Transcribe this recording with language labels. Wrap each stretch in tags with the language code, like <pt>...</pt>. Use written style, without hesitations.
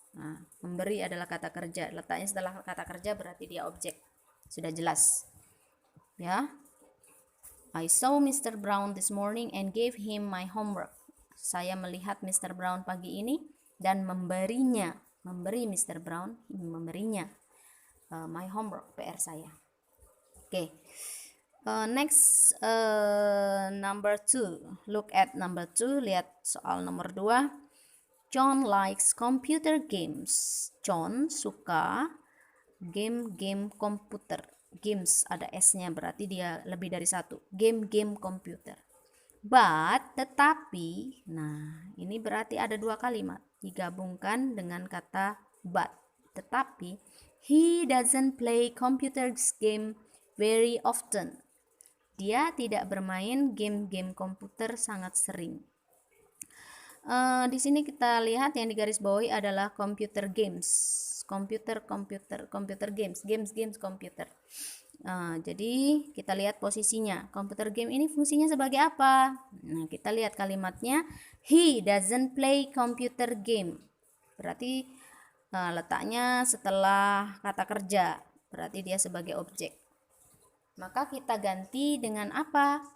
<id>Nah, memberi adalah kata kerja, letaknya setelah kata kerja berarti dia objek. Sudah jelas ya.</id> <en>I saw Mr. Brown this morning and gave him my homework.</en> <id>Saya melihat Mr. Brown pagi ini dan memberi Mr. Brown, memberinya</id> <en>my homework,</en> <id>PR saya. Oke.</id> <en>Next, number 2. Look at number 2.</en> <id>Lihat soal nomor 2.</id> <en>John likes computer games.</en> <id>John suka game komputer. Games ada S-nya, berarti dia lebih dari satu. Game komputer. But, tetapi, nah ini berarti ada dua kalimat digabungkan dengan kata but.</id> <en>Tetapi, he doesn't play computer game very often.</en> <id>Dia tidak bermain game komputer sangat sering. Di sini kita lihat yang digaris bawahi adalah computer games. Computer games, komputer. Jadi kita lihat posisinya. Computer game ini fungsinya sebagai apa? Nah, kita lihat kalimatnya.</id> <en>He doesn't play computer game.</en> <id>Berarti letaknya setelah kata kerja. Berarti dia sebagai objek. Maka kita ganti dengan apa?</id>